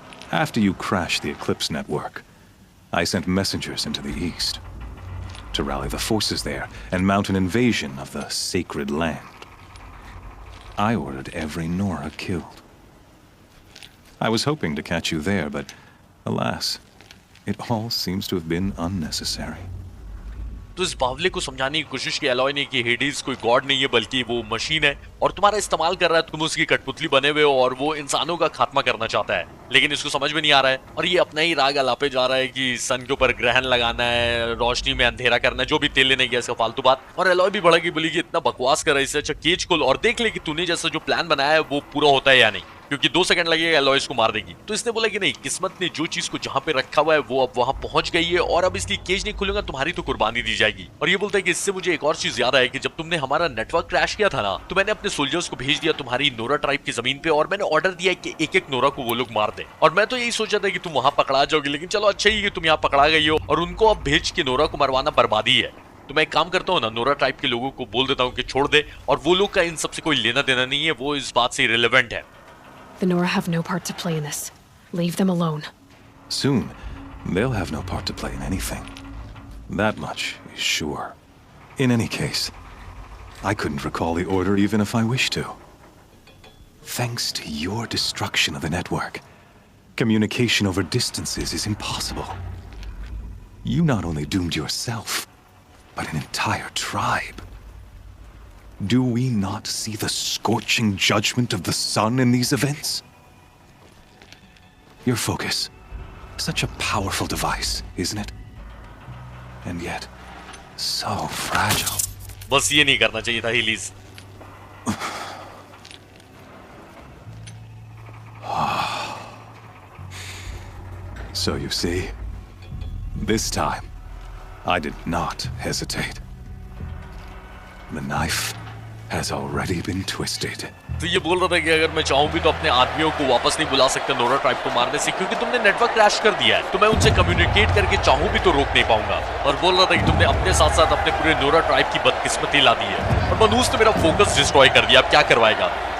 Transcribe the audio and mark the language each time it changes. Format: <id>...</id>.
<en>After you crashed the Eclipse network, I sent messengers into the east to rally the forces there and mount an invasion of the sacred land. I ordered every Nora killed. I was hoping to catch you there, but alas, it all seems to have been unnecessary.</en> <hi>तो इस बावले को समझाने की कोशिश की alloy ने कि हेडिस कोई गॉड नहीं है बल्कि वो मशीन है और तुम्हारा इस्तेमाल कर रहा है, तुम उसकी कठपुतली बने हुए हो और वो इंसानों का खात्मा करना चाहता है, लेकिन इसको समझ में नहीं आ रहा है और ये अपना ही राग अलापे जा रहा है कि सन के ऊपर ग्रहण लगाना है, रोशनी में अंधेरा करना है, जो भी तेल लेने गया इसका फालतू बात। और एलॉय भी भड़की बोली कि इतना बकवास कर रहा है, इससे अच्छा केज खोल और देख ले कि तूने जैसा जो प्लान बनाया है वो पूरा होता है या नहीं, क्योंकि 2 सेकंड लगेगा एलॉय इसको मार देगी। तो इसने बोला कि नहीं, किस्मत ने जो चीज को जहां पे रखा हुआ है वो अब वहां पहुंच गई है और अब इसकी केज नहीं खुलूंगा, तुम्हारी तो कुर्बानी दी जाएगी। और ये बोलता है कि इससे मुझे एक और चीज याद है कि जब तुमने हमारा नेटवर्क क्रैश किया था ना, तो मैंने अपने सोल्जर्स को भेज दिया तुम्हारी नोरा ट्राइब की जमीन पे और मैंने ऑर्डर दिया कि एक-एक नोरा को वो लोग मार दे। और मैं तो यही सोचा था कि तुम वहां पकड़ा जाओगी, लेकिन चलो अच्छा ही कि तुम यहाँ पकड़ा गई हो और उनको अब भेज के नोरा को मरवाना बर्बादी है। तो मैं एक काम करता हूँ ना, नोरा ट्राइब के लोगों को बोल देता हूँ कि छोड़ दे और वो लोग का इन सबसे कोई लेना देना नहीं है, वो इस बात से रिलेवेंट है।</hi> <en>The Nora have no part to play in this. Leave them alone. Soon, they'll have no part to play in anything. That much is sure. In any case, I couldn't recall the order even if I wished to. Thanks to your destruction of the network, communication over distances is impossible. You not only doomed yourself, but an entire tribe. Do we not see the scorching judgment of the sun in these events? Your focus. Such a powerful device, isn't it? And yet, so fragile.</en> <hi>बस ये नहीं करना चाहिए था हीलीज।</hi> <en>So you see, this time, I did not hesitate. The knife has already been twisted.</en> <hi>तो ये बोल रहा था कि अगर मैं चाहूं भी तो अपने आदमियों को वापस नहीं बुला सकता नोरा ट्राइब को मारने से, क्योंकि तुमने नेटवर्क क्रैश कर दिया है, तो मैं उनसे कम्युनिकेट करके चाहूं भी तो रोक नहीं पाऊंगा। और बोल रहा था कि तुमने अपने साथ साथ अपने पूरे नोरा ट्राइब की बदकिस्मती ला दी है और मनूस ने मेरा फोकस डिस्ट्रॉय कर दिया, अब क्या करवाएगा।</hi>